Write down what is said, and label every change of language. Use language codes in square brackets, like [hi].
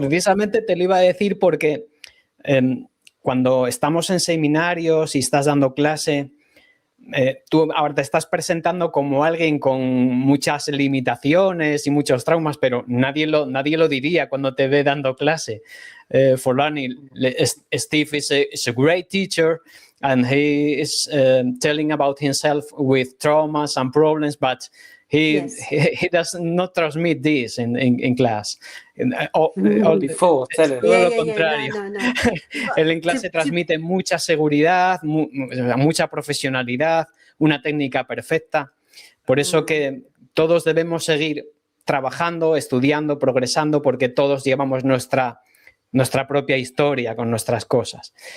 [es] Precisamente te lo iba a decir porque cuando estamos en seminarios y estás dando clase, tú ahora te estás presentando como alguien con muchas limitaciones y muchos traumas, pero nadie lo diría cuando te ve dando clase. [en] Forlani, Steve is a great teacher and he is telling about himself with traumas and problems, but he does not transmit this in class. Before, [es] todo lo contrario. No. Él en clase transmite mucha seguridad, mucha profesionalidad, una técnica perfecta. Por eso que todos debemos seguir trabajando, estudiando, progresando, porque todos llevamos nuestra propia historia con nuestras cosas.